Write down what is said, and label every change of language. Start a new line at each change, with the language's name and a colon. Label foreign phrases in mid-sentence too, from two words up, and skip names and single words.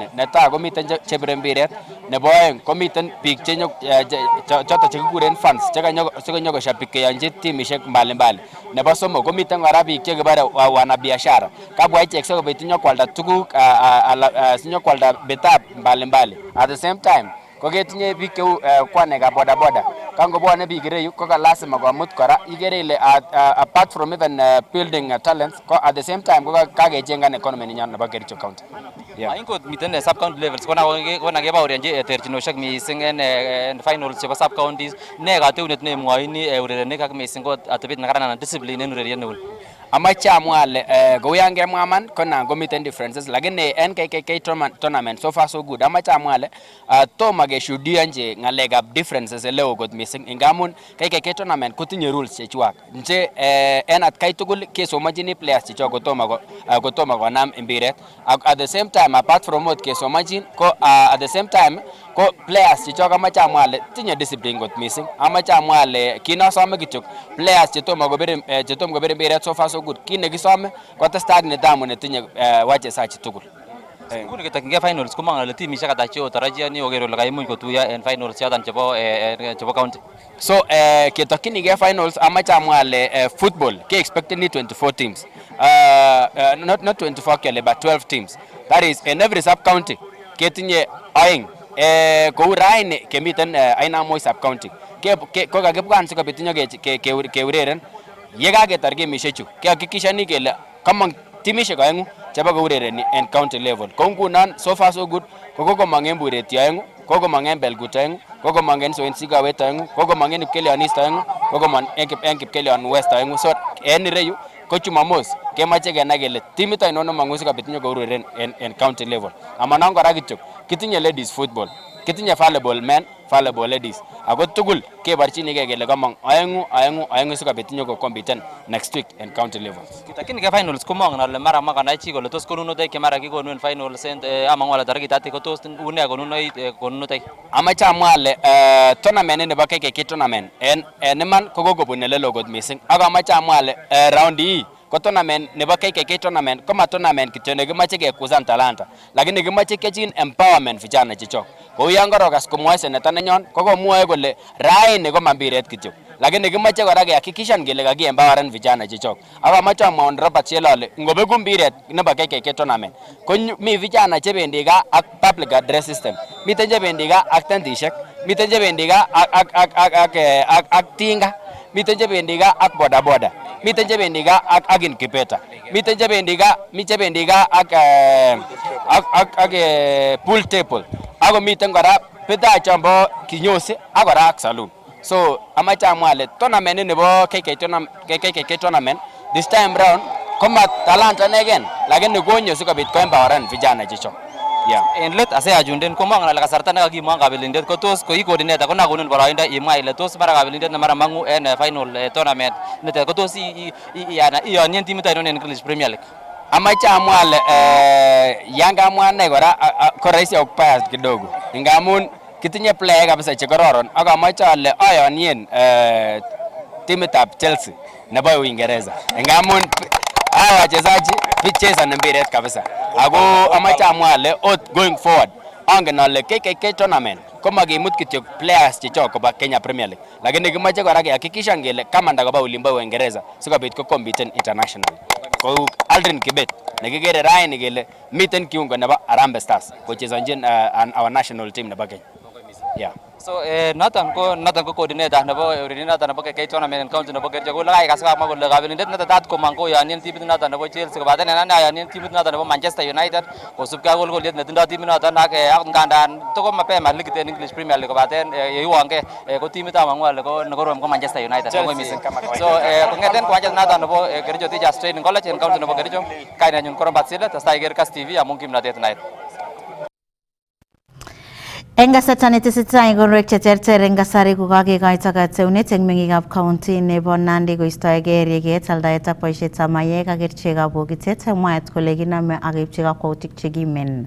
Kalenjin: Netai komiten chebire mpiret, nebo oeng komiten biik choto chekikuren fans chekanyo koshabikionji timishek mbalimbali. Nebo somok komiten kora biik chekibare wanabiashara kabwa ichek sikobit nyokwalda tuguk sinyokwalda betab mbalimbali.
English: At the same time
Kalenjin: ko ketinye biik cheu kwanekab bodaboda kangobwone biik ireyu ko lazima komut kora igere ile
English: apart from even building talents
Kalenjin: ko
English: at the same time
Kalenjin: ko kakechengan economy ninyon nebo Kericho County. Ingot miten
English: sub county levels
Kalenjin: kona kebaorionji terchinoshek mising en finals chebo
English: sub counties
Kalenjin: ne kateunet nemwoini urerenik ak mising ko atebet nekararan discipline en ureriet neul. Amache amwa ale kou yan kemwa man ko nan komiten differences lakini en KK tournament
English: so far so good.
Kalenjin: Amache amwa ale tomo keshuhudianji ngalekab differences eleo kot mising ngamun KK tournament kotinye rules chechwak nje en atkai tugul kesomonjini players chechok kotomo konam mpiret.
English: At the same time apart from what
Kalenjin: kesomonjin ko
English: at the same time
Kalenjin: ko players chechok amache amwa ale tinye discipline kot mising. Amache amwa ale kinosome kityok players chetomo kobir mpiret
English: so far so good
Kalenjin: kine kisome kotestai ak nidhamu netinye wachezaji tugul. Nguni ketakyinge finals ko mangale timishek ata cheotarajiani oker ole kaimuch kotuiyo en finals yoton chebo county. So ketakyinige finals amache amwa ale football ke
English: expecting 24 teams. Not 24 kele but 12 teams. That is in every sub county
Kalenjin: ketinye aeng kou raini kemiten Ainamoi sub county ko kakibwan sikobit nyo keureren ye kaketar gemishek chu kehakikishani kele kamong timishek aengu chebo kourereni en
English: county level.
Kalenjin: Kou ngunon
English: so far so good
Kalenjin: ko kokomong en Bureti aengu, kokomong en Belgut aengu, kokomong en Soin Sigawet aengu, kokomong en Kipkelion East aengu, kokomong en Kipkelion West aengu. So en ireyu ko Chumamos kemache kenai kele timit ainon nemongu sikobit nyo koureren en
English: county level.
Kalenjin: Amanon kora kityok kitinye
English: ladies football,
Kalenjin: kitinye
English: volleyball men, volleyball ladies.
Kalenjin: Ako tugul kebarchinige kele kamong aengu sikobit nyo
English: compete next week
Kalenjin: en
English: county level.
Kalenjin: Kitakyinige finals ko mongen ale mara makanai chi kole tos konunotoik che mara kikonu en finals amang'u ale tarikit ati ko tos une konunotoik. Amache amwa ale tournament nebo KK tournament en iman ko kokobun elelo kot mising. Ak amache amwa ale round hii ko tournament nebo KK tournament ko ma tournament kityo nekimache kekusan talanta lakini kimache kechin empowerment vijana chechok. Kou yan korokas komwoe seneta nenyon ko komwoe kole raini ko mambiret kityo lakini kimache kora kehakikishan kele kakiempoweren vijana chechok. Ak amache amwa Robert Siele ale ngobeku mbiret nebo KK tournament ko mi vijana chebendi gaa ak
English: public address system,
Kalenjin: miten chebendi gaa ak tentishek, miten chebendi gaa ak tinga, miten chebendi gaa ak bodaboda, miten chebendi gaa ak incubator, miten chebendi gaa ak
English: pool table,
Kalenjin: ako miten kora
Swahili: bidhaa chombo kinyosi
Kalenjin: ak kora ak saloon. So amache amwa ale tournament nebo KK tournament
English: this time round
Kalenjin: koma talanta inegen lakini konyo sikobit ko empoweren vijana chicho. Yeah. En let ase ajunden komong ngala kasarta nekakimwa kabelindet ko tos ko coordinator ko nakonon boroindo imwa ile tos mara kabelindet ne mara mangu en
English: final tournament
Kalenjin: nitet ko tos iyonien timit ainon en English Premier League. Amache amwa ale Yanga amwa ne kora ko rahisi ak bias kidogo. Ngamun kitinye player kabisa che kororon ak amache ale ayonien timitab Chelsea nebo Uingereza.
Swahili: Ngamun hawa wachezaji picheza na mbiret kabisa.
Kalenjin: Ako amache amwa ale
English: going forward
Kalenjin: angen ale KKK tournament koma kimut kityo players chechok koba Kenya Premier League. Lakini kimache kora kehakikisha ngele kama ndakaba ulimbo Uingereza sikobit ko
English: compete international.
Kalenjin: Kou Aldrin Kibet nekikere raini kele miten kiungo nebo Harambee Stars kochezonjin
English: our national team
Kalenjin: nebo Kenya. Yeah. So noton ko coordinator nebo ureriet nebo KK tournament en county nebo Kericho ko lakai kas kamwa kole kabelindet netetat komang koyonien timit noton nebo Chelsea kobaten en ayonien timit noton nebo Manchester United kosubkei ak golgoliet netindoi timit noton ak ngandan toko mapema ligit en English Premier League kobaten yeiwonge ko timit amang'u ale ko nekorom ko Manchester United kongoi missing. So kong'eten kiwanjet noton nebo Kericho Teachers Training College en county nebo Kericho kainenyun ko Robert Sile testai iker Kass TV amun kimnotet night. En kasarta netesetai ikorwek cheterter en kasari kokakikoito kateunet en meng'ikab county nebo Nandi koistoegei rieket, aldaet ak boisietab mayek ak kerichekab bokitet mwaat kole kinome ak keipchi kakwautik chekimen.